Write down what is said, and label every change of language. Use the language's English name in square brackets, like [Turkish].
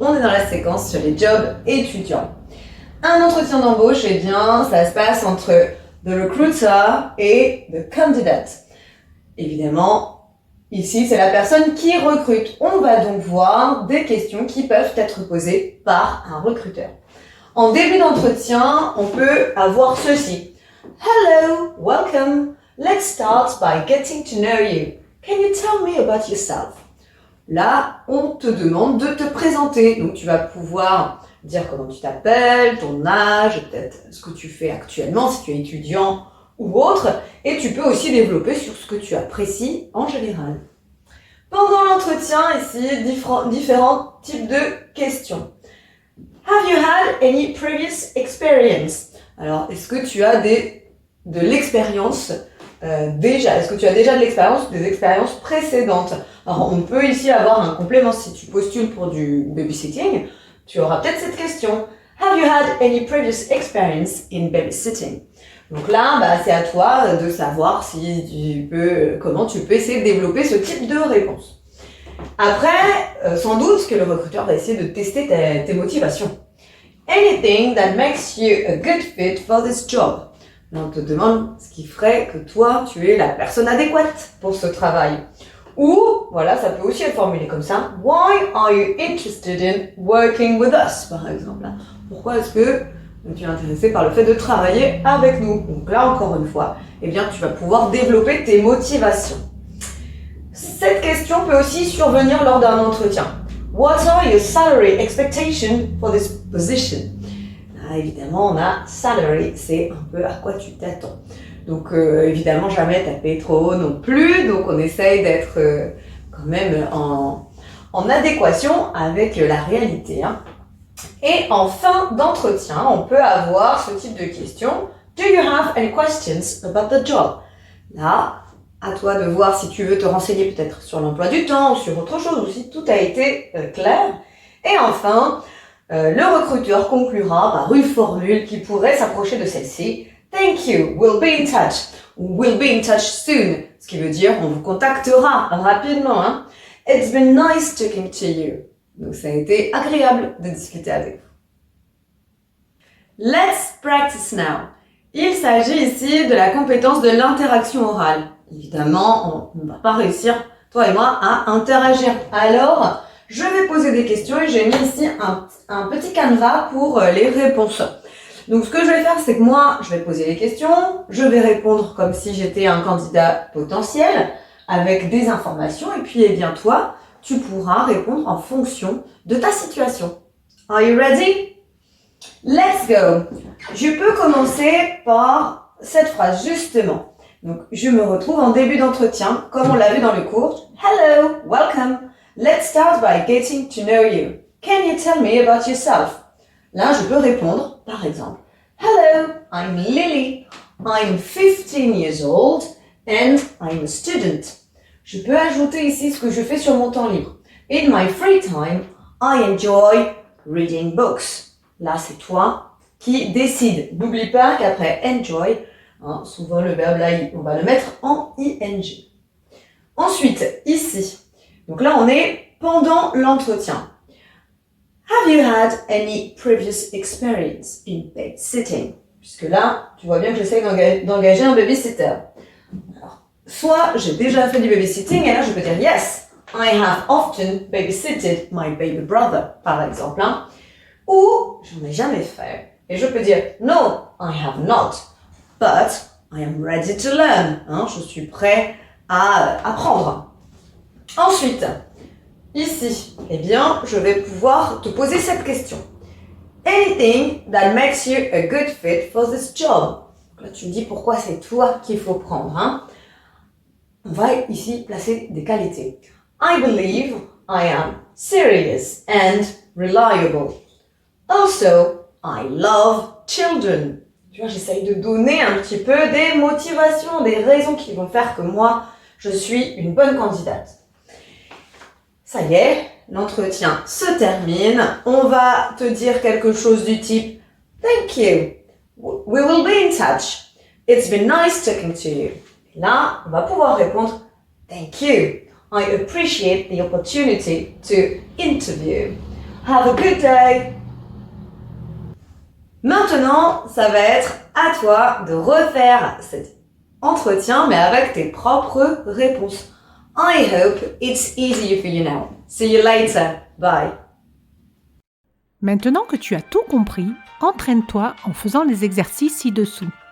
[French] On est dans la séquence sur les jobs étudiants. Un entretien d'embauche, eh bien, ça se passe entre [English] the recruiter [French] et [English] the candidate. [French] Évidemment, ici, c'est la personne qui recrute. On va donc voir des questions qui peuvent être posées par un recruteur. En début d'entretien, on peut avoir ceci. [English] Hello, welcome. Let's start by getting to know you. Can you tell me about yourself? [French] Là, on te demande de te présenter. Donc, tu vas pouvoir dire comment tu t'appelles, ton âge, peut-être ce que tu fais actuellement, si tu es étudiant ou autre. Et tu peux aussi développer sur ce que tu apprécies en général. Pendant l'entretien, ici, différents types de questions. [English] Have you had any previous experience? [French] Alors, est-ce que tu as de l'expérience déjà? Est-ce que tu as déjà de l'expérience, des expériences précédentes? Alors, on peut ici avoir un complément. Si tu postules pour du babysitting, tu auras peut-être cette question. [English] Have you had any previous experience in babysitting? [French] Donc là, c'est à toi de savoir comment tu peux essayer de développer ce type de réponse. Après, sans doute que le recruteur va essayer de tester tes motivations. [English] Anything that makes you a good fit for this job. [French] Là, on te demande ce qui ferait que toi, tu es la personne adéquate pour ce travail. Ou, voilà, ça peut aussi être formulé comme ça. [English] Why are you interested in working with us, [French] par exemple? Pourquoi est-ce que tu es intéressé par le fait de travailler avec nous? Donc là, encore une fois, eh bien, tu vas pouvoir développer tes motivations. Cette question peut aussi survenir lors d'un entretien. [English] What are your salary expectations for this position? [French] Là, évidemment, on a salary, c'est un peu à quoi tu t'attends. Donc, évidemment, jamais taper trop non plus. Donc, on essaye d'être quand même en adéquation avec la réalité. Hein. Et en fin d'entretien, on peut avoir ce type de question. [English] Do you have any questions about the job? [French] Là, à toi de voir si tu veux te renseigner peut-être sur l'emploi du temps ou sur autre chose, ou si tout a été clair. Et enfin, le recruteur conclura par une formule qui pourrait s'approcher de celle-ci. [English] Thank you, we'll be in touch. We'll be in touch soon. [French] Ce qui veut dire on vous contactera rapidement. Hein. [English] It's been nice talking to you. [French] Donc ça a été agréable de discuter avec vous. [English] Let's practice now. [French] Il s'agit ici de la compétence de l'interaction orale. Évidemment, on ne va pas réussir, toi et moi, à interagir. Alors, je vais poser des questions et j'ai mis ici un petit canevas pour les réponses. Donc, ce que je vais faire, c'est que moi, je vais poser les questions, je vais répondre comme si j'étais un candidat potentiel avec des informations et puis, eh bien, toi, tu pourras répondre en fonction de ta situation. [English] Are you ready? Let's go! [French] Je peux commencer par cette phrase, justement. Donc, je me retrouve en début d'entretien, comme on l'a vu dans le cours. [English] Hello, welcome. Let's start by getting to know you. Can you tell me about yourself? [French] Là, je peux répondre, par exemple, [English] Hello, I'm Lily. I'm 15 years old and I'm a student. [French] Je peux ajouter ici ce que je fais sur mon temps libre. [English] In my free time, I enjoy reading books. [French] Là, c'est toi qui décides. N'oublie pas qu'après enjoy, souvent le verbe là, on va le mettre en ing. Ensuite, ici, donc là, on est pendant l'entretien. [English] Have you had any previous experience in babysitting? [French] Puisque là, tu vois bien que j'essaie d'engager un babysitter. Alors, soit j'ai déjà fait du babysitting, et là je peux dire [English] yes, I have often babysitted my baby brother, [French] par exemple. Hein. Ou j'en ai jamais fait, et je peux dire [English] no, I have not, but I am ready to learn. [French] Hein, je suis prêt à apprendre. Ensuite, ici, eh bien, je vais pouvoir te poser cette question. [English] Anything that makes you a good fit for this job. [French] Là, tu me dis pourquoi c'est toi qu'il faut prendre. Hein. On va ici placer des qualités. [English] I believe I am serious and reliable. Also, I love children. [French] Tu vois, j'essaye de donner un petit peu des motivations, des raisons qui vont faire que moi, je suis une bonne candidate. Ça y est, l'entretien se termine. On va te dire quelque chose du type [English] Thank you. We will be in touch. It's been nice talking to you. [French] Et là, on va pouvoir répondre [English] Thank you. I appreciate the opportunity to interview. Have a good day. [French] Maintenant, ça va être à toi de refaire cet entretien, mais avec tes propres réponses. [English] I hope it's easier for you now. See you later. Bye. [French] Maintenant que tu as tout compris, entraîne-toi en faisant les exercices ci-dessous.